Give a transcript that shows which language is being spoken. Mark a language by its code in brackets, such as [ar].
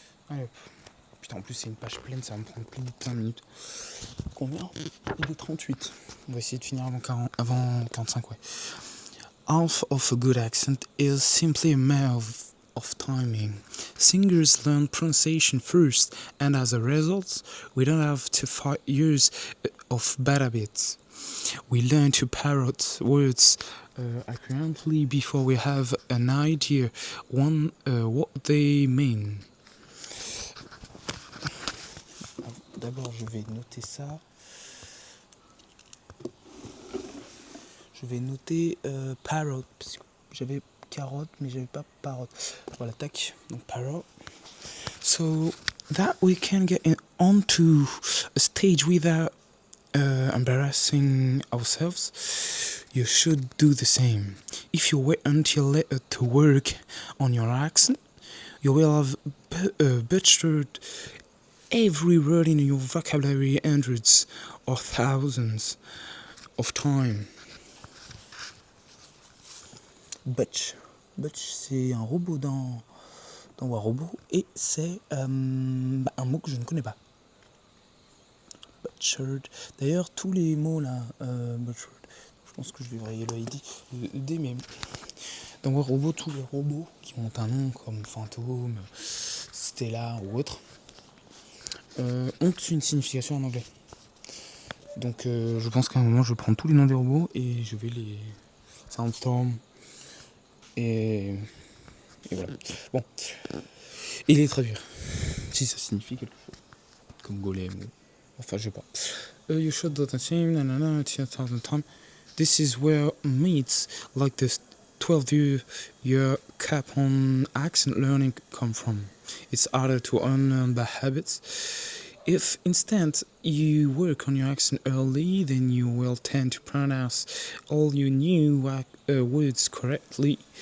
[fr] Allez hop. Putain, en plus c'est une page pleine, ça va me prendre plus de 5 minutes. Combien ? Il est 38. On va essayer de finir avant 45, ouais. [en] Half of a good accent is simply a matter of timing. Singers learn pronunciation first, and as a result, we don't have to fight years of bad habits. We learn to parrot words accurately before we have an idea what they mean. [fr] D'abord, je vais noter ça. Je vais noter parrot, parce que j'avais carotte, mais j'avais pas parrot. Voilà, tac, donc parrot. [en] So that we can get onto a stage without embarrassing ourselves, you should do the same. If you wait until later to work on your accent, you will have butchered every word in your vocabulary hundreds or thousands of times. [fr] Butch, c'est un robot dans Warobot et c'est un mot que je ne connais pas. Butchered. D'ailleurs, tous les mots là, butchered, je pense que je devrais le D, mais dans Warobot, tous les robots qui ont un nom comme Fantôme, Stella ou autre, ont une signification en anglais. Donc je pense qu'à un moment je vais prendre tous les noms des robots et je vais les Soundstorm et voilà. Bon, et les traduire si ça signifie quelque chose, comme golem ou enfin je sais pas. [en] You should do the same, 10,000 times. This is where meets like this 12-year cap on accent learning come from. It's harder to unlearn by habits. If instead you work on your accent early, then you will tend to pronounce all your new words correctly.